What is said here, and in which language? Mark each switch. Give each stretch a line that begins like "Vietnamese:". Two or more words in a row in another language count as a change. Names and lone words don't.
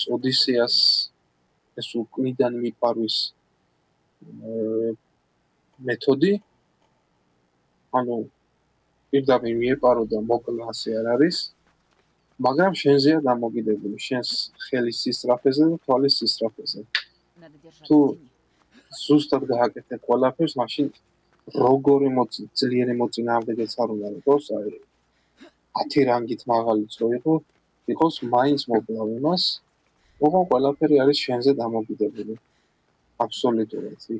Georgian: ოდისეას ეს უკრიდან მიპარვის მეთოდი, ანუ პირდაპირ მიეპარო და მოკლა ასე არ არის, მაგრამ შენზეა დამოკიდებული, შენს ხელის სისწრაფეზე და თვალის სისწრაფეზე.
Russian: Надо держаться Ту. в тени.
Georgian: ზუსტად გააკეთე ყველაფერს, მაშინ როგორი ძლიერი მოწინააღმდეგეც არ უნდა იყოს, აი 10 რანგით მაღალიც რო იყოს მაინც მოკლავ იმას, ოღონდ ყველაფერი არის შენზე დამოკიდებული. აბსოლუტურად იქ.